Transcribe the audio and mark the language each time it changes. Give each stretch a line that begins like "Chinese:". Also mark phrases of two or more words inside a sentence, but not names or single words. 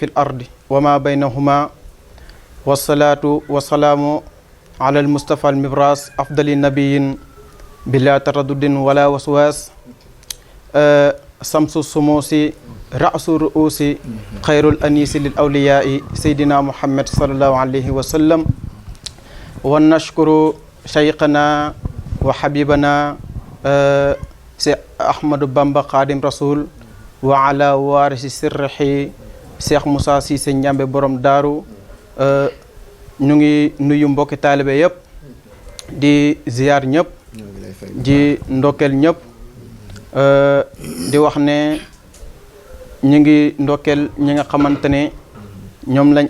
Arabic: الأرض وما بينهما والصلاة والسلام على المصطفى المبراس أفضل النبيين بلا تردد ولا وسواس شمس الشموس رأس الرؤوس خير الأنيس للأولياء سيدنا محمد صلى الله عليه وسلم ونشكر شيخنا وحبيبنا أحمد بامبا خادم رسول وعلى وارث سره
Wolof: Cheikh Moussa Cissé Ndiambe borom daaru ñu ngi nuyu mbokki taalibe yëpp di ziyaar ñëpp di ndokkeel ñëpp di wax ne ñu ngi ndokkeel ñi nga xamante ne ñoom lañ